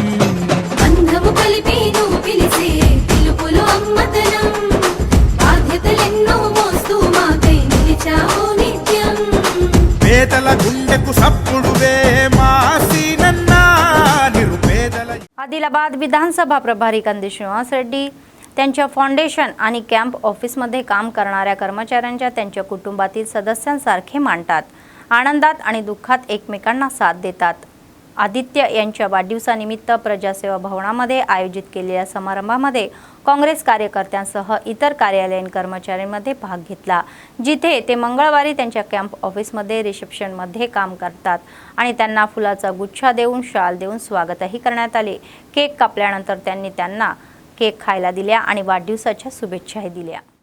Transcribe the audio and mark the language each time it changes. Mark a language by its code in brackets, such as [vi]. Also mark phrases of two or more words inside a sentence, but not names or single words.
[te] బంధము కలిపి నువ్వు పిలిసే పిలుపులో అమ్మతనం, బాధ్యతలెన్నో మోస్తూ మాకై నిలిచావు నిత్యం. పేదల గుండెకు సప్పుడువే మా సీనన్నా, निरुपेदल. [mr] आदिलाबाद विधानसभा प्रभारी कंदी श्रीनिवास रेड्डी त्यांच्या फाउंडेशन आणि [en] camp office [mr] काम करणाऱ्या कर्मचाऱ्यांच्या त्यांच्या कुटुंबातील सदस्यांसारखे मानतात. आनंदात आणि दुःखात एकमेकांना साथ देतात. आदित्य यांच्या वाढदिवसानिमित्त प्रजासेवा भवनामध्ये आयोजित केलेल्या समारंभामध्ये काँग्रेस कार्यकर्त्यांसह इतर कार्यालयीन कर्मचाऱ्यांमध्ये भाग घेतला, जिथे ते मंगळवारी त्यांच्या [en] camp office [mr] रिसेप्शनमध्ये काम करतात आणि त्यांना फुलाचा गुच्छा देऊन शाल देऊन स्वागतही करण्यात आले. केक कापल्यानंतर त्यांनी त्यांना केक खायला दिल्या आणि वाढदिवसाच्या शुभेच्छाही दिल्या.